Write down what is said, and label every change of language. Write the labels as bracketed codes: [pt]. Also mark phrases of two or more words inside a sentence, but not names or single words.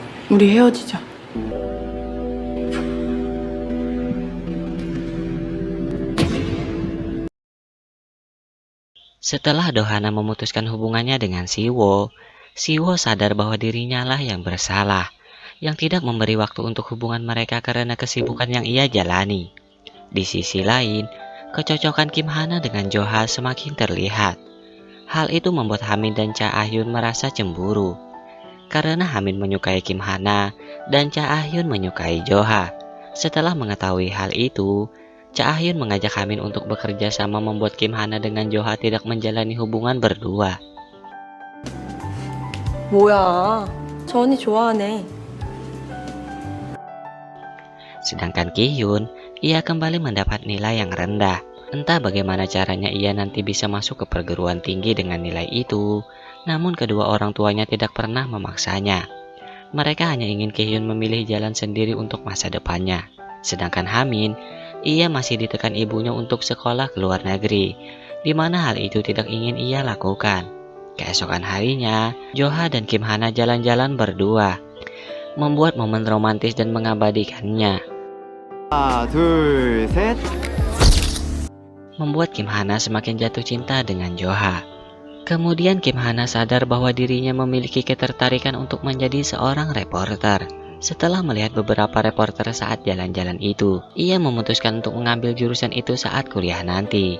[ko] 우리 헤어지자. [id] Setelah Dohana memutuskan hubungannya dengan Siwo, Siwo sadar bahwa dirinya lah yang bersalah, yang tidak memberi waktu untuk hubungan mereka karena kesibukan yang ia jalani. Di sisi lain, kecocokan Kim Hana dengan Joha semakin terlihat. Hal itu membuat Hamin dan Cha Ah-hyun merasa cemburu. Karena Hamin menyukai Kim Hana dan Cha Ah-hyun menyukai Joha. Setelah mengetahui hal itu, Cha Ah-hyun mengajak Hamin untuk bekerja sama membuat Kim Hana dengan Joha tidak menjalani hubungan berdua. [ko] 뭐야, 저 언니 좋아하네. [id] Sedangkan Ki-hyun, ia kembali mendapat nilai yang rendah. Entah bagaimana caranya ia nanti bisa masuk ke perguruan tinggi dengan nilai itu, namun kedua orang tuanya tidak pernah memaksanya. Mereka hanya ingin Ki-hyun memilih jalan sendiri untuk masa depannya. Sedangkan Hamin, ia masih ditekan ibunya untuk sekolah ke luar negeri, di mana hal itu tidak ingin ia lakukan. Keesokan harinya, Joha dan Kim Hana jalan-jalan berdua, membuat momen romantis dan mengabadikannya. [ko] 하나, 둘, 셋. [id] Membuat Kim Hana semakin jatuh cinta dengan Joha. Kemudian Kim Hana sadar bahwa dirinya memiliki ketertarikan untuk menjadi seorang reporter. Setelah melihat beberapa reporter saat jalan-jalan itu, ia memutuskan untuk mengambil jurusan itu saat kuliah nanti.